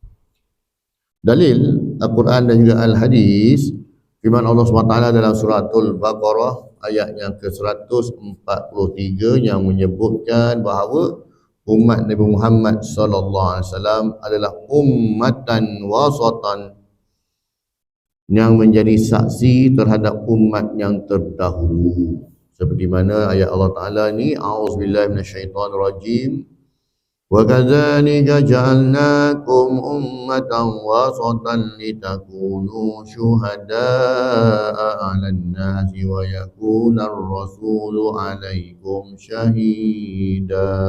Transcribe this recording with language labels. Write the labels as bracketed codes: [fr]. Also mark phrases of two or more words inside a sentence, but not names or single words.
[ms] Dalil Al-Quran dan juga Al-Hadis, firman Allah SWT dalam suratul Baqarah ayat yang ke-143 yang menyebutkan bahawa umat Nabi Muhammad SAW adalah [ar] أمة وسطا, [ms] yang menjadi saksi terhadap umat yang terdahulu. Seperti mana ayat Allah Ta'ala ni, [ar] أعوذ بالله من الشيطان الرجيم، وكذلك جعلناكم أمة وسطا لتكونوا شهداء على الناس ويكون الرسول عليكم شهيدا.